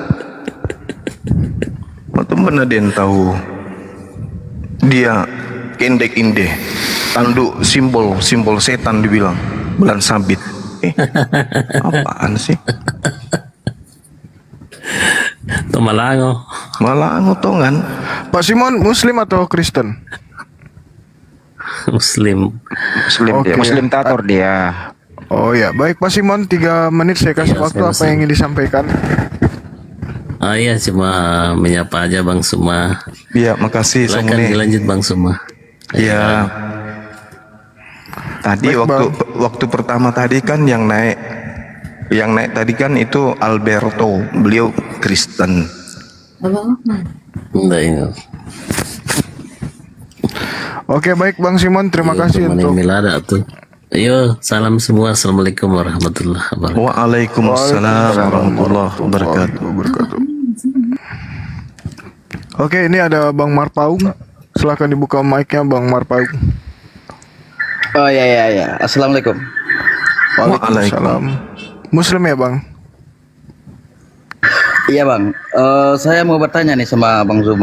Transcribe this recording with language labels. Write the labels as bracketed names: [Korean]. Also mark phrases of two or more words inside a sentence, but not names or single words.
[Indonesian] Waktu mana dia tahu dia kendek inde, tanduk simbol setan dibilang bulan sabit. Apaan sih? Malango. Malango Tongan. Pak Simon Muslim atau Kristen? Muslim. Muslim dia, Oke. Muslim tator dia. Oh ya, baik Pak Simon, 3 menit saya kasih Iya, waktu. saya Apa yang ingin disampaikan? Oh iya, cuma menyapa aja Bang Suma. Iya, makasih Silakan Somune. dilanjut Bang Suma. Iya. Tadi Baik, waktu pertama tadi kan yang naik tadi kan itu Alberto, beliau Kristen. Enggak ingat. Oke, baik Bang Simon, terima kasih Teman untuk Milada tuh. Ayo, salam semua. [Arabic] السلام عليكم ورحمة الله وبركاته. وعليكم السلام ورحمة الله وبركاته. [Indonesian] Oke, ini ada Bang Marpaung. Silahkan dibuka mic-nya Bang Marpaung. Oh ya. Assalamualaikum. Waalaikumsalam. Muslim ya Bang? Iya bang. Saya mau bertanya nih sama Bang Zuma.